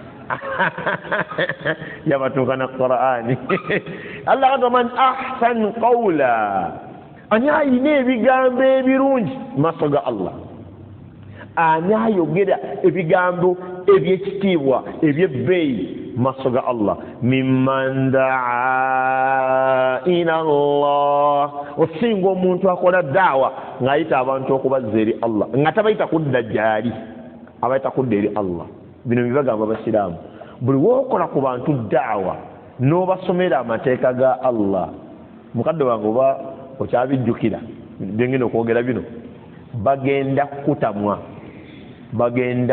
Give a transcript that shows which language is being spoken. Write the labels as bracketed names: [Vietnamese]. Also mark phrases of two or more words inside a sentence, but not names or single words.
[Ganda] yabatuuka na Qur'ani Allah agamba [Arabic] من أحسن قولا [Ganda] ani ayina ebigambo ebirungi maaso ga Allah ani ayogera ebigambo ebyekitiibwa ebyebbeeyi maaso ga Allah [Arabic] ممن دعا إلى الله [Ganda] osinga omuntu akola daawa ng'ayita abantu okubazza eri Allah nga tabayita kudda gyali abayita kudda eri Allah bino bibagamba abasiraamu buli wookola ku bantu daawa n'obasomera amateeka ga Allah mukadde wange oba okyabijjukira byengenda okwogera bino bagenda kutamwa bagenda